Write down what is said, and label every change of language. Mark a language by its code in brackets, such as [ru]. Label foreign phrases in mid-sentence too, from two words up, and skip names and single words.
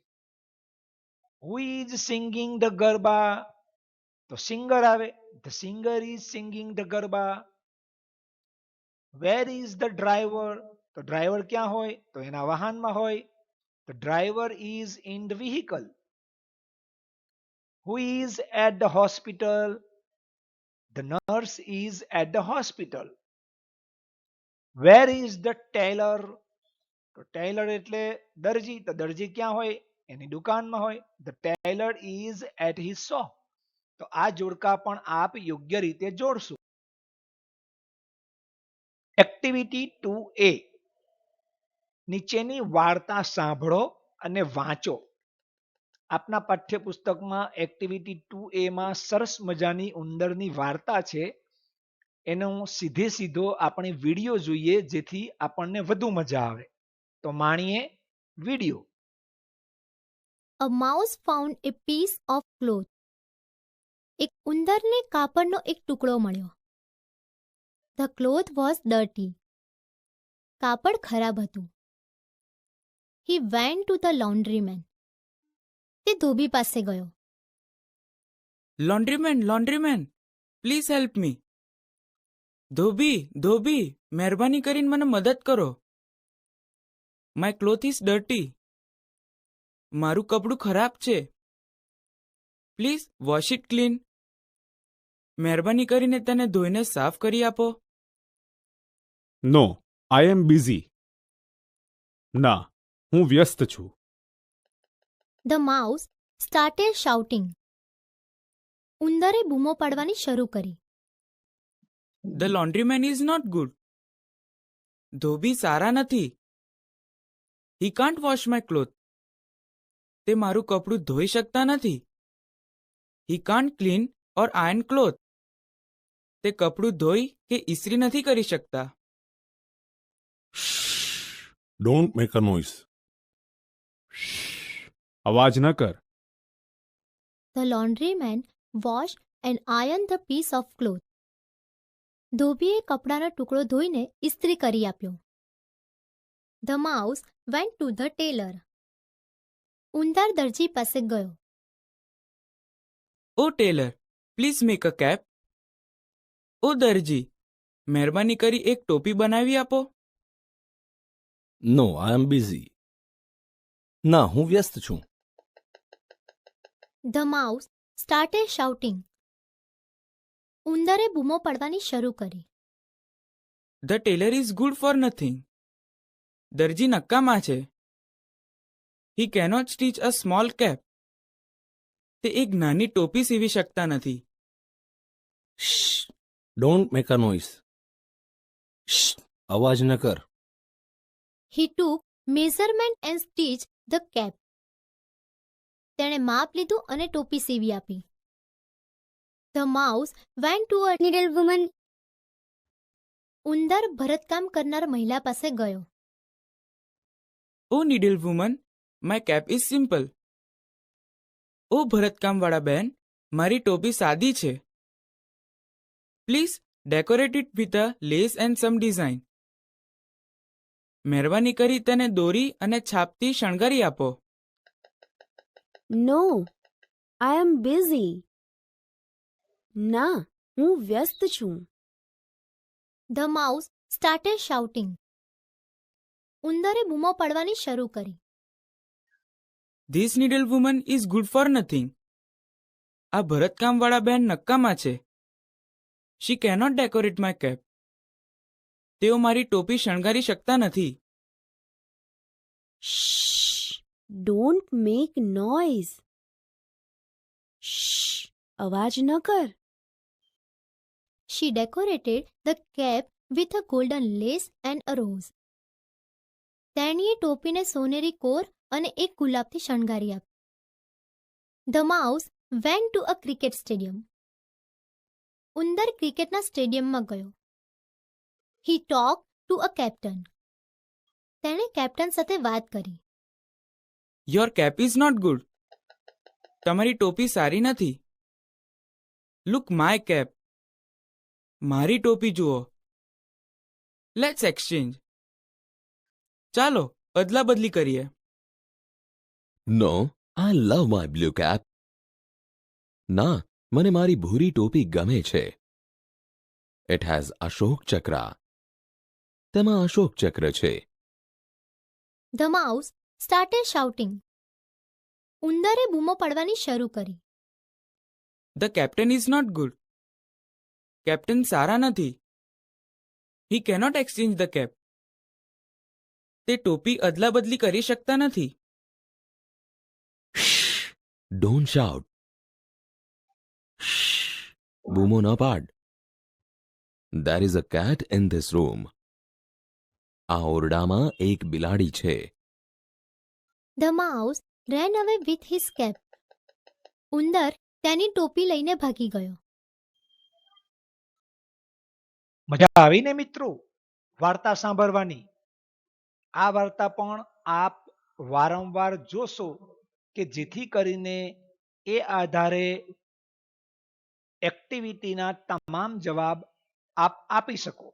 [en] Who is singing the garba? [gu] તો સિંગર આવે. [en] The singer is singing the garba. Where is the driver? [gu] તો ડ્રાઈવર ક્યાં હોય? તો એના વાહનમાં હોય. [en] The driver is in the vehicle. Who is at the hospital? The nurse is at the hospital. Where is the tailor? [gu] તો ટેલર એટલે દરજી. તો દરજી ક્યાં હોય? એની દુકાનમાં હોય. [en] The tailor is at his shop. [gu] તો આ જોડકા પણ આપ યોગ્ય રીતે જોડશો. એક્ટિવિટી 2A, નીચેની વાર્તા સાંભળો અને વાંચો. આપના પાઠ્યપુસ્તકમાં એક્ટિવિટી 2A માં સરસ મજાની ઉંદરની વાર્તા છે. એનો સીધો આપણે વિડીયો જોઈએ જેથી આપણને વધુ મજા આવે. તો માણીએ વિડીયો. [en] A mouse found a piece of cloth. [gu] એક ઉંદરને કાપડનો એક ટુકડો મળ્યો. [en] The cloth was dirty. [gu] કાપડ ખરાબ હતું. [en] He went to the laundryman. [gu] તે ધોબી પાસે ગયો. [en] Laundryman please help me. [gu] ધોબી મહેરબાની કરીને મને મદદ કરો. [en] My cloth is dirty. [gu] મારું કપડું ખરાબ છે. [en] Please wash it clean. [gu] મહેરબાની કરીને તેને ધોઈને સાફ કરી આપો. [en] No, I am busy. [gu] ના, હું વ્યસ્ત છું. [en] The mouse started shouting. [gu] ઉંદરે બૂમો પાડવાની શરૂ કરી. [en] The laundryman is not good. [gu] ધોબી સારા નથી. [en] He can't wash my cloth. [gu] તે મારું કપડું ધોઈ શકતા નથી. [en] He can't clean or iron cloth. [gu] તે કપડું ધોઈ કે ઇસ્ત્રી નથી કરી શકતા. [en] Don't make a noise. [gu] અવાજ ન કર. [en] The laundryman washed and ironed the piece of cloth. [gu] ધોબીએ કપડાનો ટુકડો ધોઈને ઇસ્ત્રી કરી આપ્યો. [en] The mouse went to the tailor. [gu] ઉંદર દરજી પાસે ગયો. [en] O tailor, please make a cap. [gu] ઓ દરજી, મહેરબાની કરી એક ટોપી બનાવી આપો. [en] No, I am busy. [gu] ના, હું વ્યસ્ત છું. [en] The mouse started shouting. [gu] ઉંદરે બૂમો પડવાની શરૂ કરી. [en] The tailor is good for nothing. [gu] દરજી નક્કામાં છે. [en] He cannot stitch a small cap. [gu] તે એક નાની ટોપી સીવી શકતા નથી. [en] Shh! Don't make a noise. Shh! [gu] અવાજ ન કર. [en] He took measurement and stitched the cap. [gu] તેણે માપ લીધું અને ટોપી સીવી આપી. [en] The mouse went to a needlewoman. [gu] ઉંદર ભરતકામ કરનાર મહિલા પાસે ગયો. [en] O needle woman, my cap is simple. [gu] ઓ ભરતકામવાળા બેન, મારી ટોપી સાદી છે. [en] Please decorate it with a lace and some design. [gu] મહેરબાની કરી તેને દોરી અને છાપથી શણગારી આપો. [en] No, I am busy. [gu] ના, હું વ્યસ્ત છું. [en] The mouse started shouting. [gu] ઉંદરે બૂમો પાડવાની શરૂ કરી. [en] This needle woman is good for nothing. [gu] આ ભરતકામવાળા બેન નક્કામાં છે. [en] She cannot decorate my cap. [gu] તેઓ મારી ટોપી શણગારી શકતા નથી. [en] Shh! Don't make noise. Shh! [gu] અવાજ ન કર. [en] She decorated the cap with a golden lace and a rose. [gu] તેણીએ ટોપીને સોનેરી કોર અને એક ગુલાબથી શણગારી આપી. [en] The mouse went to a cricket stadium. [gu] ઉંદર ક્રિકેટના સ્ટેડિયમમાં ગયો. [en] He talked to a captain. [gu] તેણે કેપ્ટન સાથે વાત કરી. [en] Your cap is not good. [gu] તમારી ટોપી સારી નથી. [en] Look my cap. [gu] મારી ટોપી જુઓ. [en] Let's exchange. [gu] ચાલો અદલા બદલી કરીએ. [en] No, I love my blue cap. [gu] ના, મને મારી ભૂરી ટોપી ગમે છે. [en] It has અશોક ચક્ર. [gu] તેમાં અશોક ચક્ર છે. [en] The mouse started shouting. [gu] ઉંદરે બૂમો પાડવાની શરૂ કરી. [en] The captain is not good. [gu] કેપ્ટન સારા નથી. [en] He cannot exchange the cap. [gu] તે ટોપી અદલા બદલી કરી શકતા નથી. [en] Shh! Don't shout. Shh! [gu] બૂમો ન પાડ. [en] There is a cat in this room. [gu] આ ઓરડામાં એક બિલાડી છે. [en] The mouse ran away with his cap. [gu] ઉંદર તેની ટોપી લઈને ભાગી ગયો. મજા આવી ને મિત્રો વાર્તા સાંભળવાની. આ વાર્તા પણ આપ વારંવાર જોશો કે જેથી કરીને એ આધારે એક્ટિવિટીના તમામ જવાબ આપ આપી શકો.